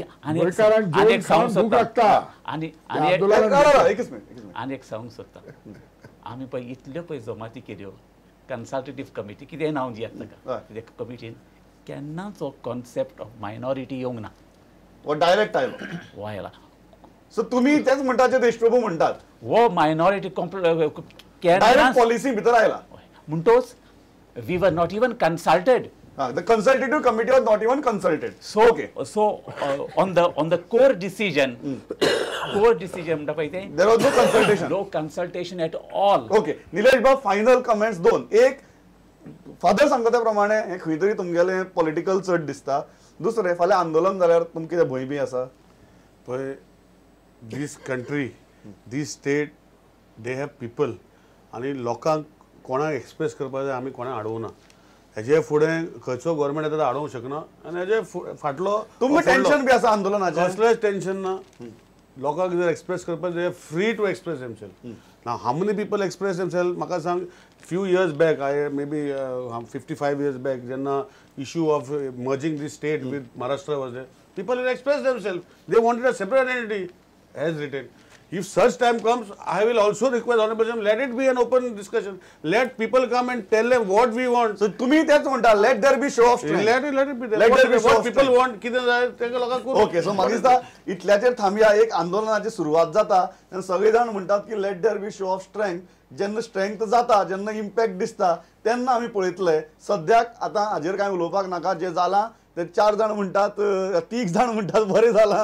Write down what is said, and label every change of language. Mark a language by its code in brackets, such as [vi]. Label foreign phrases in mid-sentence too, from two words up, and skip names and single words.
[kok] आनी एक सांगूंक सोदता, आमी पळय इतल्यो पळय जमाती केल्यो, [en] consultative committee [kok] कितें नांव दियात ताका, कित्याक कमिटीन केन्नाच हो [en] concept of minority [kok] येवंक ना. वो डायरेक्ट आयलो. वो आयला. सो तुम्ही तेच म्हणटात जे देशप्रभू म्हणटात, वो मायनॉरिटी डायरेक्ट पॉलिसी भितर आयला [en] म्हणटोच we were not even consulted. The consultative committee was not even consulted. So on the core decision [kok] म्हणटा पळय तें, [en] there was no consultation. No consultation at all. Okay. [kok] निलेश बाब, [en] final comments [kok] दोन. एक, फादर सांगता त्या प्रमाणे हे खंय तरी तुमगेले पॉलिटिकल चड दिसता. दुसरें, फाल्यां आंदोलन जाल्यार तुमकां कितें भंय बी आसा? पळय, [en] this country, this state, they have people, [kok] आणि लोकांक कोणाक एक्सप्रेस करपाक जाय, आमी कोणाक अडवना. हेजे फुडें खंयचो गव्हर्मेंट येता तो अडोवंक शकना. आनी हेजे फाटलो तुमकां टेन्शन बी आसा आंदोलनाचें? कसलेंच टेन्शन ना. लोकांक जर एक्सप्रेस करपाक दे [en] free to express themselves. Now how many people express themselves? [kok] म्हाका सांग, [en] few years back, maybe 55 years back, जेन्ना issue of merging this state with Maharashtra was there, people will express themselves. they wanted a separate identity as written. If such time comes, I will also request Honorable President, let it be an open discussion. Let people come and tell them what we want. So तुम्ही [kok] तेच म्हणता, [en] let there be show of strength. Let it be there. Let there be what people want, [kok] कितें जाय तेंका लोकांक करूं. [en] ओके. [kok] सो म्हाका दिसता इतल्याचेर थांबया. एक आंदोलनाची सुरवात जाता आनी सगळे जाण म्हणटात की [en] let there be show of strength. [kok] जेन्ना स्ट्रेंथ जाता, जेन्ना इम्पॅक्ट दिसता, तेन्ना आमी पळयतले. सद्याक आतां हाजेर कांय उलोवपाक नाका. जे जालां ते 4 जाण म्हणटात, 3 जाण म्हणटात बरें जालां.